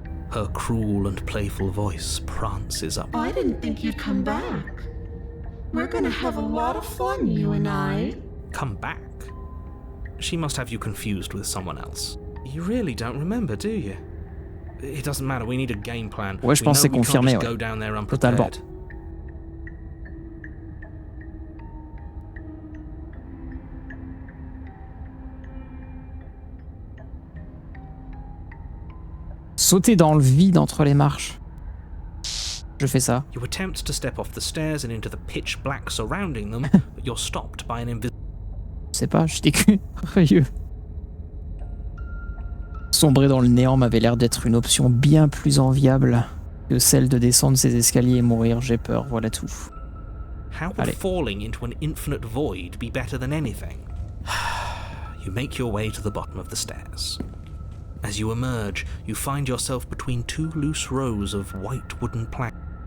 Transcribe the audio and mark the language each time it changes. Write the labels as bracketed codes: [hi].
[en] Her cruel and playful voice prances up. I didn't think you'd come back. We're gonna have a lot of fun, you and I. Come back? She must have you confused with someone else. You really don't remember, do you? It doesn't matter, we need a game plan. [fr] Ouais, je pense que c'est confirmé, [en] Go [fr] ouais. [en] down there unprepared. [fr] Totalement. Sauter dans le vide entre les marches. Je fais ça. You attempt to step off the stairs and into the pitch black surrounding them, but you're stopped by an invisible. Je sais pas, j'étais curieux. Sombrer dans le néant m'avait l'air d'être une option bien plus enviable que celle de descendre ces escaliers et mourir. J'ai peur, voilà tout. [en] How would [fr] Allez. [en] falling into an infinite void be better than anything? You make your way to the bottom of the stairs. As you emerge, you find yourself between two loose rows of white wooden planks.